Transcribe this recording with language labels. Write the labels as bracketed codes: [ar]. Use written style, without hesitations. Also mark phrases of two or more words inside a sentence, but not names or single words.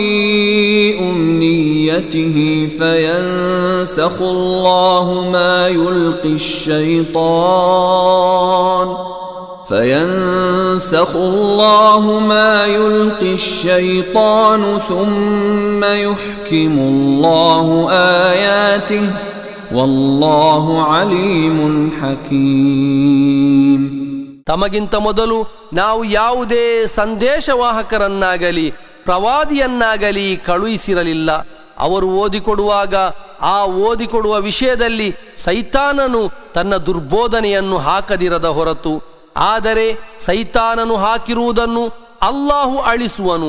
[ar] أمنيته فينسخ الله ما يلقي الشيطان ثم يحكم الله آياته والله عليم حكيم. [kn] ತಮಗಿಂತ ಮೊದಲು ನಾವು ಯಾವುದೇ ಸಂದೇಶವಾಹಕರನ್ನಾಗಲಿ ಪ್ರವಾದಿಯನ್ನಾಗಲಿ ಕಳುಹಿಸಿರಲಿಲ್ಲ. ಅವರು ಓದಿಕೊಡುವಾಗ ಆ ಓದಿಕೊಡುವ ವಿಷಯದಲ್ಲಿ ಸೈತಾನನು ತನ್ನ ದುರ್ಬೋಧನೆಯನ್ನು ಹಾಕದಿರದ ಹೊರತು, ಆದರೆ ಸೈತಾನನು ಹಾಕಿರುವುದನ್ನು ಅಲ್ಲಾಹು ಅಳಿಸುವನು.